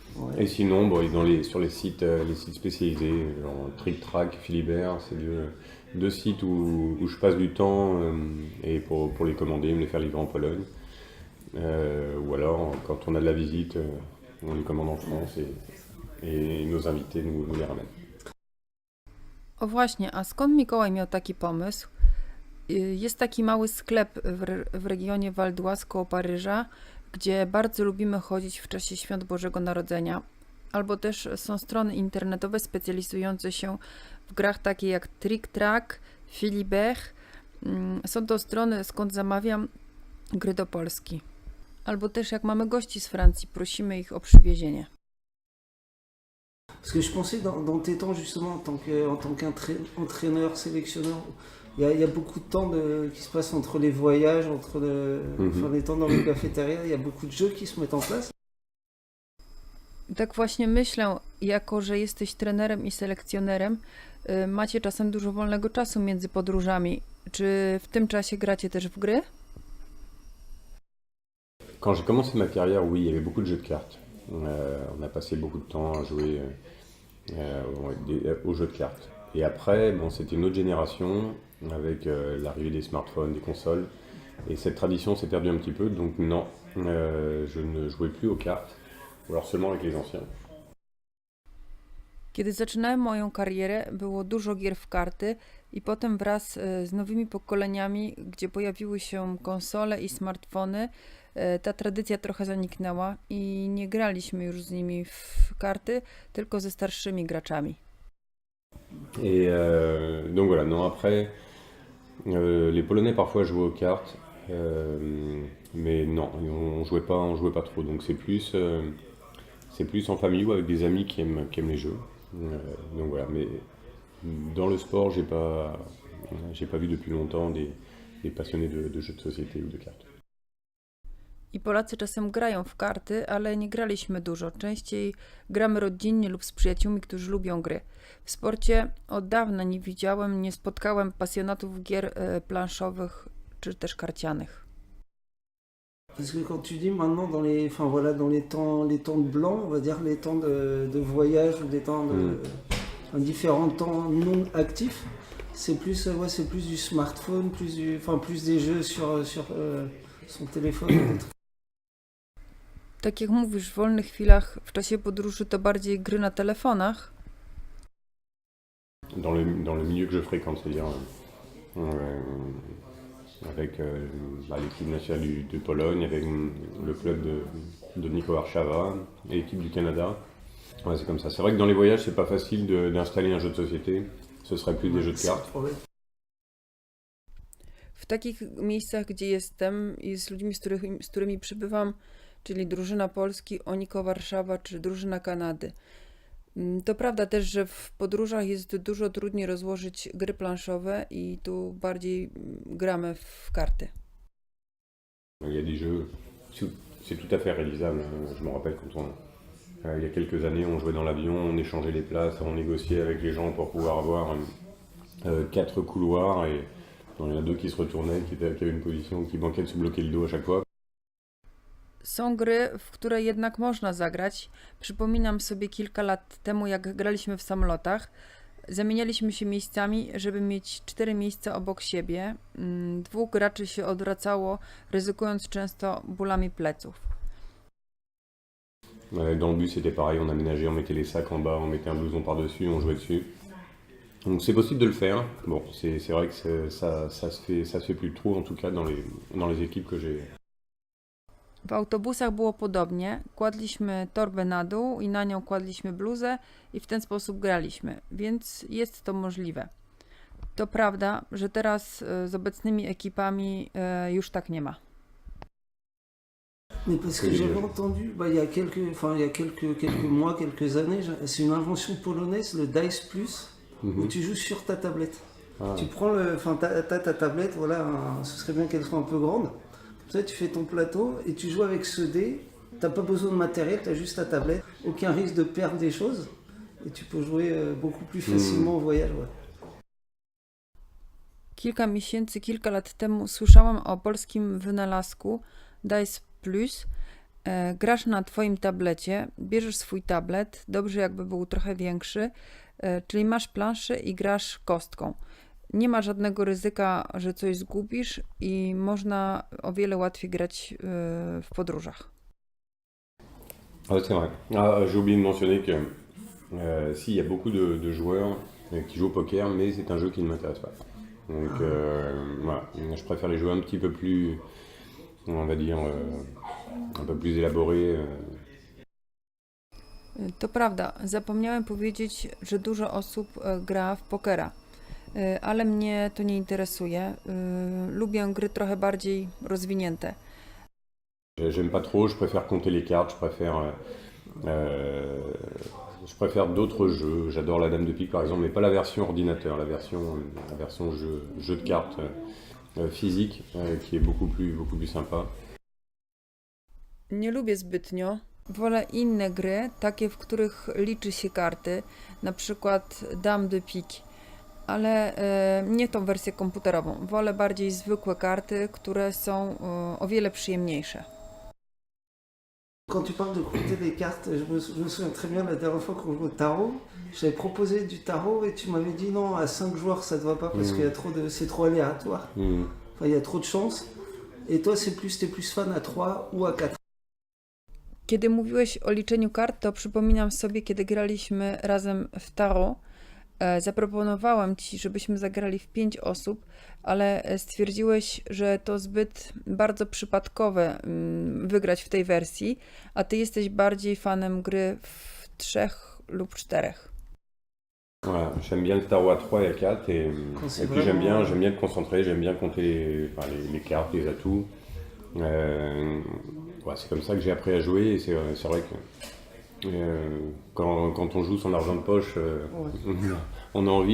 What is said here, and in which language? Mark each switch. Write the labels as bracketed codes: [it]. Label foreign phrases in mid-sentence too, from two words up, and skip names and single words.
[fr] Et sinon, sur les sites spécialisés, genre Trick Track, Philibert, c'est deux sites où je passe du temps et pour les commander, me les faire livrer en Pologne. Ou alors, quand on a de la visite, on les commande en France et nos invités nous les ramènent. [pl] O właśnie, a skąd Mikołaj miał taki pomysł? Jest taki mały sklep w regionie Val d'Oise koło Paryża, gdzie bardzo lubimy chodzić w czasie Świąt Bożego Narodzenia. Albo też są strony internetowe specjalizujące się w grach takie jak Trick Track, Philibert. Są to strony, skąd zamawiam gry do Polski. Albo też jak mamy gości z Francji, prosimy ich o przywiezienie. [fr] Parce que je pensais dans tes temps justement en tant qu'entraîneur, sélectionneur, il y a beaucoup de temps qui se passe entre les voyages, entre les temps dans les cafétérias, il y a beaucoup de jeux qui se mettent en place. [pl] Tak właśnie myślę, jako że jesteś trenerem i selekcjonerem, macie czasem dużo wolnego czasu między podróżami. Czy w tym czasie gracie też w gry? [fr] Quand j'ai commencé ma carrière, oui, il y avait beaucoup de jeux de cartes. On a passé beaucoup de temps à jouer aux jeux de cartes. Et après, bon, c'était une autre génération avec l'arrivée des smartphones, des consoles. Et cette tradition s'est perdue un petit peu, donc non, je ne jouais plus aux cartes, ou alors seulement avec les anciens. [pl] Kiedy zaczynałem moją karierę, było dużo gier w karty i potem wraz z nowymi pokoleniami, gdzie pojawiły się konsole i smartfony, ta tradycja trochę zaniknęła i nie graliśmy już z nimi w karty, tylko ze starszymi graczami. [fr] Et donc voilà, non, après, les Polonais parfois jouaient aux cartes, mais non, on jouait pas trop, donc c'est plus en famille ou avec des amis qui aiment les jeux. Donc voilà, mais dans le sport, j'ai pas vu depuis longtemps des passionnés de jeux de société ou de cartes. [pl] I Polacy czasem grają w karty, ale nie graliśmy dużo. Częściej gramy rodzinnie lub z przyjaciółmi, którzy lubią gry. W sporcie od dawna nie spotkałem pasjonatów gier planszowych czy też karcianych. [fr] Parce que quand tu dis maintenant enfin voilà, dans les temps de blanc, on va dire les temps de voyage ou des temps différents temps non actifs, c'est plus ouais, c'est plus du smartphone, plus des jeux sur son téléphone. [pl] Tak jak mówisz, w wolnych chwilach w czasie podróży to bardziej gry na telefonach. [fr] Dans le milieu que je fréquente, c'est-à-dire avec l'équipe nationale de Pologne, avec le club de Niko Warszawa et l'équipe du Canada. Ouais, c'est comme ça. C'est vrai que dans les voyages, c'est pas facile d'installer un jeu de société. Ce serait plus des jeux de cartes. [pl] W takich miejscach, gdzie jestem i z ludźmi, z którymi przybywam, czyli drużyna Polski, Oniko Warszawa czy drużyna Kanady. To prawda też, że w podróżach jest dużo trudniej rozłożyć gry planszowe i tu bardziej gramy w karty. [fr] Il y a des jeux, c'est tout à fait réalisable. Je me rappelle il y a quelques années, on jouait dans l'avion, on échangeait les places, on négociait avec les gens pour pouvoir avoir 4 couloirs et il y en a 2 qui se retournaient, qui avaient une position qui manquait de se bloquer le dos à chaque fois. [pl] Są gry, w które jednak można zagrać. Przypominam sobie kilka lat temu, jak graliśmy w samolotach. Zamienialiśmy się miejscami, żeby mieć 4 miejsca obok siebie. 2 graczy się odwracało, ryzykując często bólami pleców. [fr] Dans le bus, c'était pareil, on aménageait, on mettait les sacs en bas, on mettait un blouson par-dessus, on jouait dessus. Donc c'est possible de le faire. Bon, c'est vrai que ça se fait plus trop, en tout cas dans les équipes que j'ai. [pl] W autobusach było podobnie. Kładliśmy torbę na dół i na nią kładliśmy bluzę i w ten sposób graliśmy, więc jest to możliwe. To prawda, że teraz z obecnymi ekipami już tak nie ma. [fr] Mais parce que j'avais entendu, il y a quelques mois, quelques années, c'est une invention polonaise, le Dice Plus, où tu joues sur ta tablette. Ah. Tu prends ta tablette, voilà, ce serait bien qu'elle soit un peu grande. Comme ça, tu fais ton plateau et tu joues avec ce dé. T'as pas besoin de matériel, tu as juste ta tablette. Aucun risque de perdre des choses. Et tu peux jouer beaucoup plus facilement au voyage. Ouais. [pl] Kilka lat temu słyszałam o polskim wynalazku Dice Plus. Grasz na twoim tablecie, bierzesz swój tablet, dobrze jakby był trochę większy, czyli masz planszę i grasz kostką. Nie ma żadnego ryzyka, że coś zgubisz i można o wiele łatwiej grać w podróżach. [fr] Ah, c'est vrai. J'ai oublié de mentionner que si, il y a beaucoup de joueurs qui jouent au poker, mais c'est un jeu qui ne m'intéresse pas. Donc voilà, je préfère les jouer un petit peu plus, on va dire, un peu plus élaborés. [pl] To prawda, zapomniałem powiedzieć, że dużo osób gra w pokera, ale mnie to nie interesuje. Lubię gry trochę bardziej rozwinięte. [fr] J'aime pas trop, je préfère compter les cartes, je préfère d'autres jeux. J'adore la Dame de Pique par exemple, mais pas la version ordinateur, la version jeu de cartes physique qui est beaucoup plus sympa. [pl] Nie lubię zbytnio. Wolę inne gry, takie w których liczy się karty, na przykład Dame de Pique, ale nie tą wersję komputerową. Wolę bardziej zwykłe karty, które są o wiele przyjemniejsze. [fr] Quand tu parles de compter les cartes, je me souviens très bien la dernière fois qu'on jouait au tarot, j'avais proposé du tarot et tu m'avais dit non, à 5 joueurs ça ne va pas parce qu'il y a c'est trop aléatoire. Enfin, il y a trop de chance. Et toi, t'es plus fan à 3 ou à 4. [pl] Kiedy mówiłeś o liczeniu kart, to przypominam sobie, kiedy graliśmy razem w tarot. Zaproponowałem ci, żebyśmy zagrali w 5 osób, ale stwierdziłeś, że to zbyt bardzo przypadkowe wygrać w tej wersji, a ty jesteś bardziej fanem gry w 3 lub 4. [fr] Voilà, j'aime bien le tarot à 3 et à 4 et puis j'aime bien me concentrer, j'aime bien compter les cartes, les atouts. Ouais, c'est comme ça que j'ai appris à jouer et c'est vrai que quand on joue son argent de poche, on a envie